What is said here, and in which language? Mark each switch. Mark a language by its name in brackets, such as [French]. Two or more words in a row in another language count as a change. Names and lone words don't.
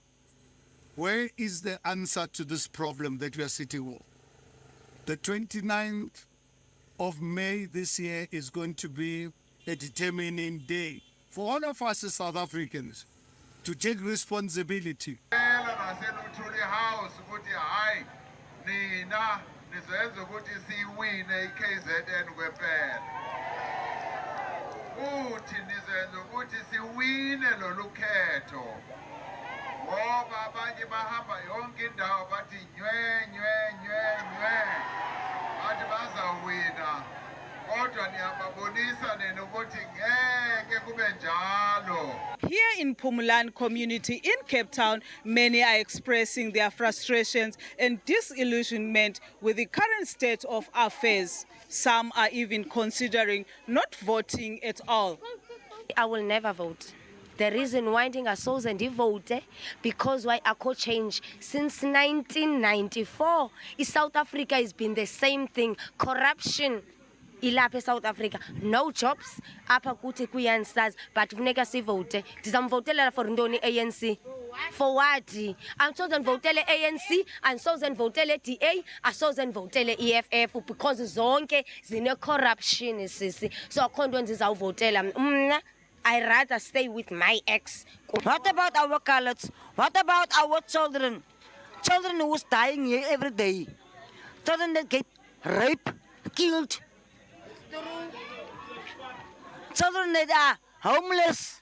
[English] Where is the answer to this problem that we are sitting with? The 29th of May this year is going to be a determining day for all of us as South Africans to take responsibility. [Zulu] Uthi nizenza ukuthi siwine lolu khetho ngoba abanye bahamba yonke indawo bathi nywe bathi bazawina kodwa niyababonisa nina ukuthi ngeke kube njalo. [English] Here in Pumulan community in Cape Town, many are expressing their frustrations and disillusionment with the current state of affairs. Some are even considering not voting at all. I will never vote. The reason why I chose and vote because why I could change since 1994. In South Africa has been the same thing. Corruption. Ilapha South Africa, no jobs. [Xhosa] Apha kuthi kuyansaz, but funeka sivote. Ndizamvotela for ntoni ANC. [English] For what? [Xhosa] Angisoze ndivotele ANC, angisoze ndivotele DA, asoze ndivotele EFF because zonke zine corruption sisi. So akho nto ndizawuvotela mna. [English] I rather stay with my ex. What about our coloreds? What about our children? Children who's dying here every day. Children that get raped, killed. Children that are homeless.